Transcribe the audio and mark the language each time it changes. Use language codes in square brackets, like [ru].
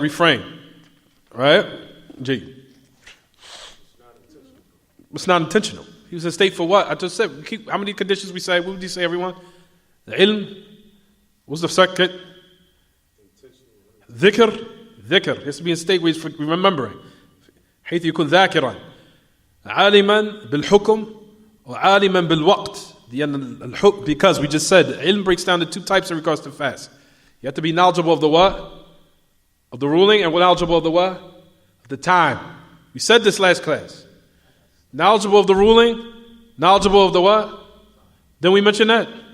[en] Refrain. Right? G. It's not intentional. He was in state for what? I just said, how many conditions we say? What would you say, everyone? The ilm. What's the second? Dhikr. It has to be in state where he's remembering. [ar] حيث يكون ذاكرا عالما بالحكم وعالما بالوقت. [en] Because we just said ilm breaks down to 2 types in regards to fast. You have to be knowledgeable of the what? Of the ruling, and knowledgeable of the what? Of the time. We said this last class. Knowledgeable of the ruling, knowledgeable of the what? Then we mentioned that.